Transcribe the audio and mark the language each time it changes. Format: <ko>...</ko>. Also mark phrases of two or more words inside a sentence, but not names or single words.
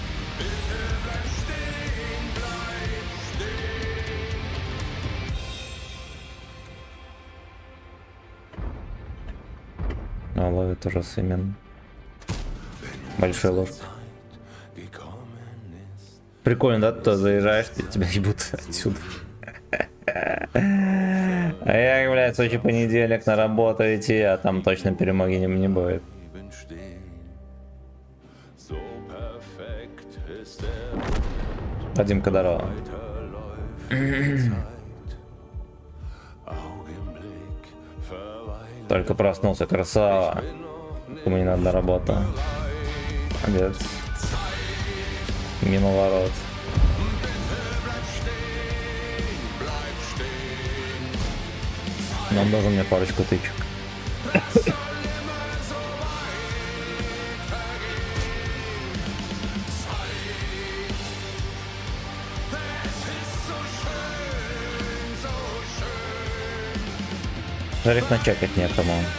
<ru>А ловит уже Сымен. Большой ложь. Прикольно, да? Ты заезжаешь, тебя ебут отсюда. А я, блядь, в Сочи понедельник на работу идти, а там точно перемоги не будет.</ru> <de>So perfekt ist der</de> <ru>Вадим Кадарова.</ru> <de>Augenblick verweilt.</de> <ru>Только проснулся, красава. Кому не надо на работу. Молодец. Мимо ворот. Нам нужен мне парочку тычек. Жаль, их начекать некому.</ru>